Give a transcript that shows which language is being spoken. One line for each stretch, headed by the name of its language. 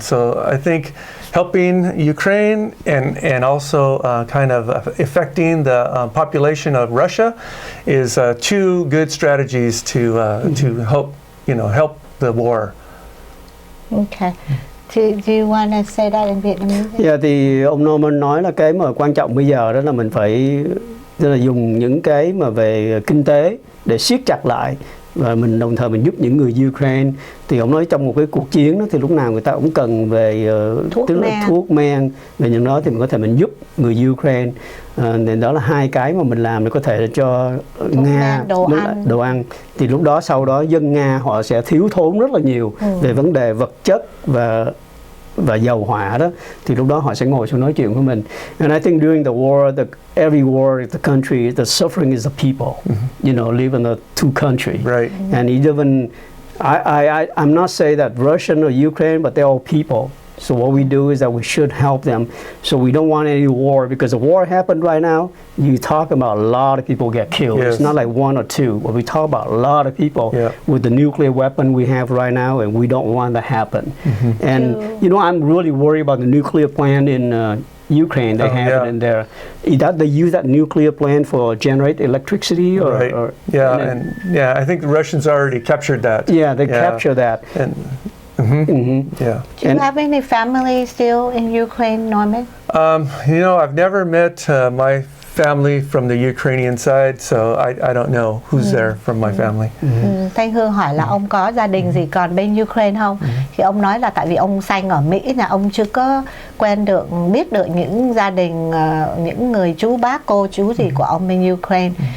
English: So I think helping Ukraine and also kind of affecting the population of Russia is two good strategies to help the war. Okay. Do you want to say that in Vietnamese?
Vietnamese: Thì ông Norman nói là cái mà quan trọng bây giờ đó là mình phải dùng những cái mà về kinh tế để siết chặt lại, và mình đồng thời mình giúp những người Ukraine. Thì ông nói trong một cái cuộc chiến đó thì lúc nào người ta cũng cần về thuốc men, về những đó thì mình có thể mình giúp người Ukraine. Nên đó là hai cái mà mình làm để có thể cho Nga đồ ăn. Thì lúc đó sau đó dân Nga họ sẽ thiếu thốn rất là nhiều về vấn đề vật chất và và dầu hỏa đó, thì lúc đó họ sẽ ngồi xuống nói chuyện với mình.
English: And I think during the war, every war, the country, the suffering is the people, you know, live in the two countries. Right. And even, I'm not saying that Russian or Ukraine, but they're all people. So what we do is that we should help them. So we don't want any war, because the war happened right now. You talk about a lot of people get killed. Yes. It's not like one or two, but we talk about a lot of people with the nuclear weapon we have right now, and we don't want that to happen. And you know, I'm really worried about the nuclear plant in Ukraine. They have it in there. They use that nuclear plant for generate electricity, or, right. or I think the Russians already captured that. Yeah, they capture that. And, yeah. Do you have any family still in Ukraine, Norman? You know, I've never met my family from the Ukrainian side, so I don't know who's there from my family.
Vietnamese: Thanh Hương hỏi là ông có gia đình gì còn bên Ukraine không? Thì ông nói là tại vì ông sanh ở Mỹ, là ông chưa có biết được những gia đình, những người chú bác cô chú gì của ông bên Ukraine.